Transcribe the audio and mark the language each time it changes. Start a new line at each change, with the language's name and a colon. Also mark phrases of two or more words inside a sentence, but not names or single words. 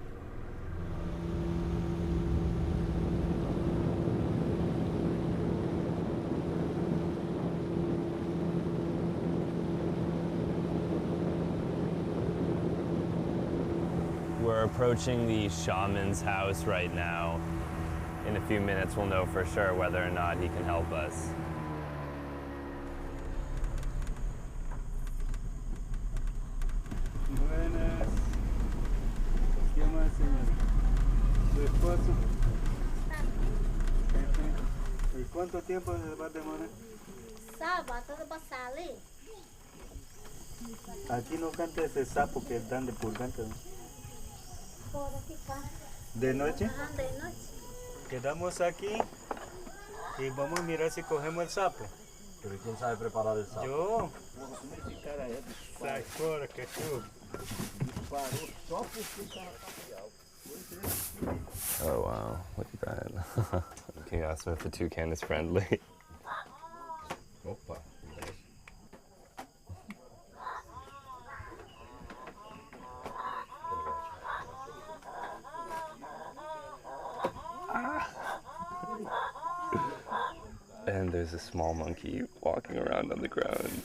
English: We're approaching the shaman's house right now. In a few minutes we'll know for sure whether or not he can help us.
Spanish: Buenas. ¿Qué más, señora? ¿Su esposo? ¿Y cuánto tiempo se va a demorar?
Portuguese: Sábado, tudo passar ali?
Spanish: Aquí no canta ese sapo que dan de purgante, ¿no?
Portuguese: Fora ficar.
Spanish: ¿De noche?
Portuguese: Aham, de noite.
Spanish: Quedamos aquí y vamos a mirar si cogemos el sapo. Pero ¿quién sabe preparar el sapo?
Portuguese: Yo. Sai fora, cachorro.
English: Oh wow, look at that. Can you ask him if the toucan is friendly? Opa. And there's a small monkey walking around on the ground.